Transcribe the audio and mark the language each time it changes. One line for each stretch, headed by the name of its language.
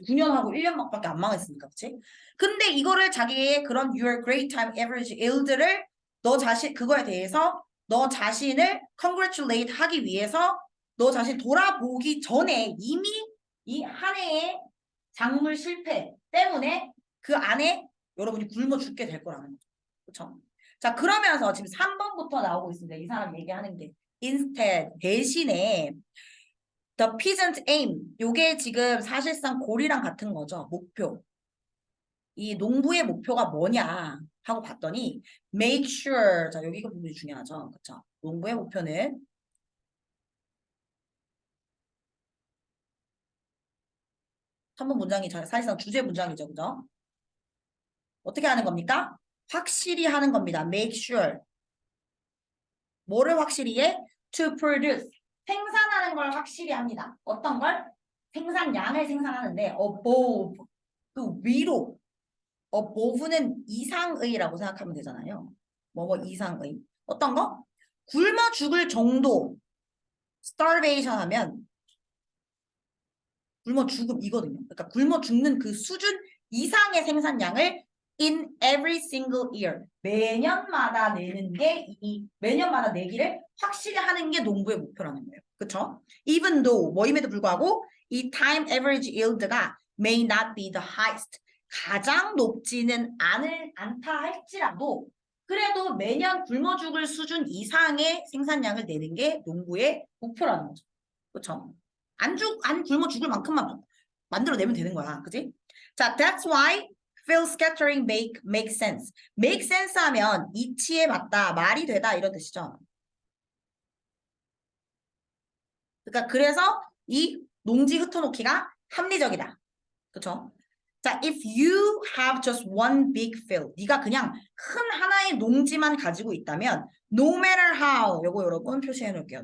Korean: 9년하고 1년밖에 안 망했으니까. 그치? 근데 이거를 자기의 그런
English: your great time average yield
Korean: 를 너 자신, 그거에 대해서 너 자신을 congratulate 하기 위해서 너 자신 돌아보기 전에 이미 이 한 해의 작물 실패 때문에 그 안에 여러분이 굶어 죽게 될 거라는 거죠. 그쵸? 자, 그러면서 지금 3번부터 나오고 있습니다. 이 사람 얘기하는 게.
English: instead,
Korean: 대신에
English: The peasant aim.
Korean: 요게 지금 사실상 골이랑 같은 거죠. 목표. 이 농부의 목표가 뭐냐 하고 봤더니 make sure. 자, 여기가 부분이 중요하죠. 그쵸? 농부의 목표는 3번 문장이 사실상 주제 문장이죠. 그죠? 어떻게 하는 겁니까? 확실히 하는 겁니다. make sure. 뭐를 확실히 해? to produce. 생산하는 걸 확실히 합니다. 어떤 걸? 생산량을 생산하는데 above. 그 위로. above는 이상의라고 생각하면 되잖아요. 뭐 이상의. 어떤 거? 굶어 죽을 정도. starvation 하면 굶어 죽음이거든요. 그러니까 굶어 죽는 그 수준 이상의 생산량을 in every single year. 매년마다 내는 게 매년마다 내기를 확실히 하는 게 농부의 목표라는 거예요. 그렇죠?
English: Even though
Korean: 뭐임에도 불구하고 이
English: time average yield가 may not be the highest.
Korean: 가장 높지는 않다 할지라도 그래도 매년 굶어 죽을 수준 이상의 생산량을 내는 게 농부의 목표라는 거죠. 그렇죠? 안 굶어 죽을 만큼만 만들어내면 되는 거야. 그지?
English: 자, that's why field scattering make sense.
Korean: make sense 하면 이치에 맞다, 말이 되다 이런 뜻이죠. 그러니까 그래서 이 농지 흩어놓기가 합리적이다. 그렇죠? 자,
English: if you have just one big field,
Korean: 네가 그냥 큰 하나의 농지만 가지고 있다면,
English: no matter how,
Korean: 요거 여러분 표시해 놓을게요.